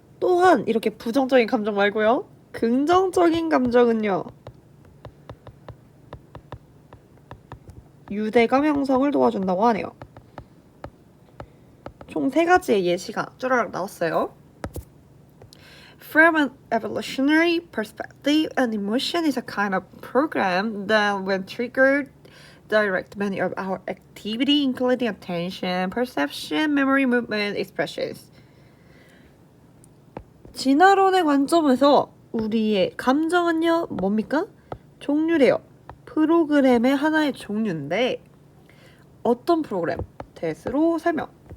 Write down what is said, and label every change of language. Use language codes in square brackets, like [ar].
[ko] 또한 이렇게 부정적인 감정 말고요, 긍정적인 감정은요, 유대감 형성을 도와준다고 하네요. 총 3가지의 예시가 쭈라락 나왔어요. [en] From an evolutionary perspective, an emotion is a kind of program that, when triggered, direct many of our activity, including attention, perception, memory, movement, expressions. [ko] 진화론의 관점에서 우리의 감정은요 뭡니까? 종류래요. 프로그램의 하나의 종류인데 어떤 프로그램? 대수로 설명.